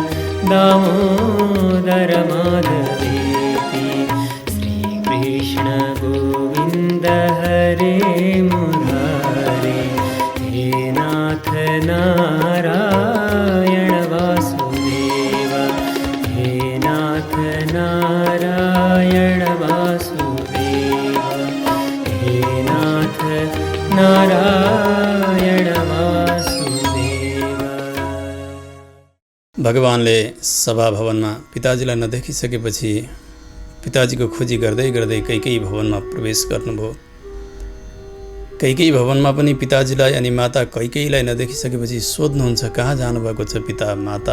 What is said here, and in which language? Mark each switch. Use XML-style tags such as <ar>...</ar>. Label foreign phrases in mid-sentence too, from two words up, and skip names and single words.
<sa>दामोदर माधवेति श्रीकृष्ण गोविंद हरे मुरारे हे नाथ नारायण वासुदेव हे नाथ नारायण वासुदेव हे नाथ नारायण वासुदेव।</sa> <ne>भगवानले सभा भवनमा पिताजीलाई नदेखिसकेपछि पिताजीको खोजी गर्दै गर्दै कैकेयी भवनमा प्रवेश गर्नुभयो। कैकेयी भवनमा पनि पिताजीलाई अनि माता कैकेयीलाई नदेखिसकेपछि सोध्नुहुन्छ कहाँ जानुभएको छ पिता माता।</ne>